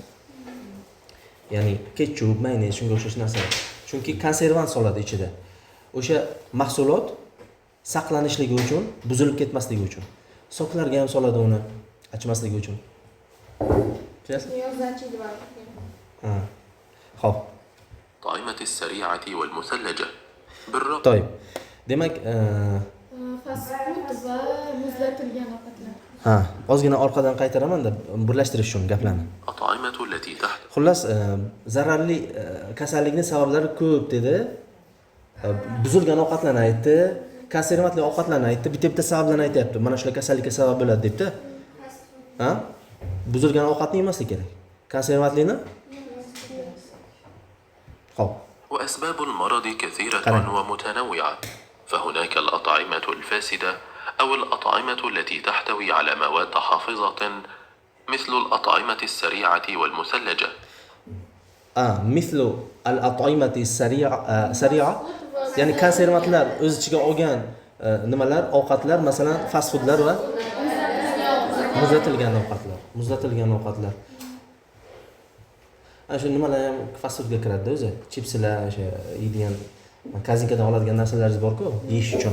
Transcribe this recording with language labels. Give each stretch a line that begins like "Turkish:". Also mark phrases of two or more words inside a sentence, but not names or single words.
Uzbek: Ya'ni ketchup, mayonez, shunga o'xshash narsalar. Chunki konservant soladi ichida. O'sha mahsulot saqlanishligi uchun, buzilib ketmasligi uchun. Soklarga ham soladi uni achmasligi uchun. Xo'p.
Arabic: الأطعمة السريعة والمثلجة بالرغم
Uzbek: To'y. Demak,
English: fast food
Uzbek: va muzlatilgan ovqatlar. ozgina orqadan qaytaraman-da, birlashtirish uchun gaplarni.
Arabic: الأطعمة التي تحت
Uzbek: Xullas, zararli kasallikning sabablari ko'p dedi. Buzilgan ovqatlarni aytdi, konservantli ovqatlarni aytdi, bitta sabablarni aytayapti. Mana shular kasallikka sabab bo'ladi debdi. Buzilgan ovqatni yemaslik kerak. Konservantlini? Xo'p.
Arabic: وأسباب المرض كثيرة قرأ. ومتنوعة، فهناك الأطعمة الفاسدة أو الأطعمة التي تحتوي على مواد حافظة مثل الأطعمة السريعة والمثلجة. مثل الأطعمة السريعة يعني
Uzbek: konservantlar o'z ichiga olgan nimalar, ovqatlar, masalan,
English: fast foodlar
Uzbek: va muzlatilgan ovqatlar. Ana shu nimalar ham
English: fast foodga
Uzbek: kiradi o'zi. Chipslar, o'sha yeydigan, kazinkadan oladigan narsalaringiz bor-ku, yeyish uchun.